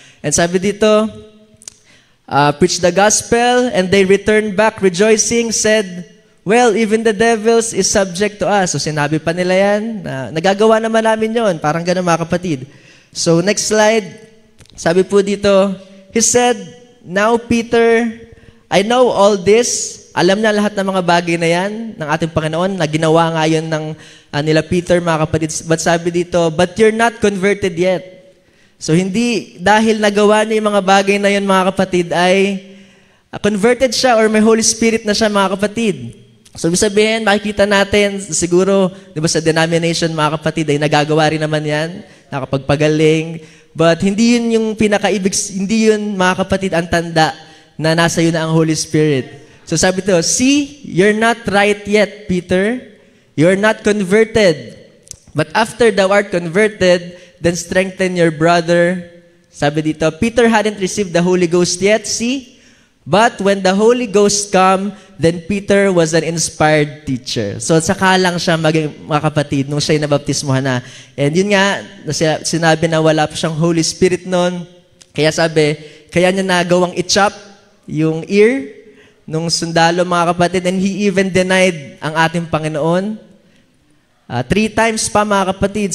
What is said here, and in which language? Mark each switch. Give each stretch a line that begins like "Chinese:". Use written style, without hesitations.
English: And
Filipino: sabi dito,
English: preach the gospel, and they returned back rejoicing, said, well, even the devils is subject to us.
Filipino: So sinabi pa nila yan, nagagawa naman namin yon. Parang gano'n, mga kapatid.
English: So next slide,
Filipino: sabi po dito,
English: he said, now Peter, I know all this.
Filipino: Alam na lahat ng mga bagay na yan ng ating Panginoon, na ginawa nga yun ng nila Peter, mga kapatid.
English: But
Filipino: sabi dito,
English: but you're not converted yet.
Filipino: So hindi dahil nagawa niya yung mga bagay na yun, mga kapatid, ay converted siya or may Holy Spirit na siya, mga kapatid. So ibig sabihin, makikita natin, siguro, di ba sa denomination, mga kapatid, ay nagagawa rin naman yan, nakapagpagaling. But hindi yun yung pinakaibig, hindi yun, mga kapatid, ang tanda na nasa yun na ang Holy Spirit.
English: So
Filipino: sabi to,
English: see, you're not right yet, Peter. You're not converted. But after thou art converted, then strengthen your brother.
Filipino: Sabi dito,
English: Peter hadn't received the Holy Ghost yet, see? But when the Holy Ghost come, then Peter was an inspired teacher.
Filipino: So saka lang siya maging, mga kapatid, nung siya'y nabaptismuhan na. And yun nga, sinabi na wala pa siyang Holy Spirit noon. Kaya sabi, kaya niya nagawang i-chop yung ear nung sundalo, mga kapatid.
English: And he even denied
Filipino: ang ating Panginoon.
English: 3 times
Filipino: pa, mga kapatid.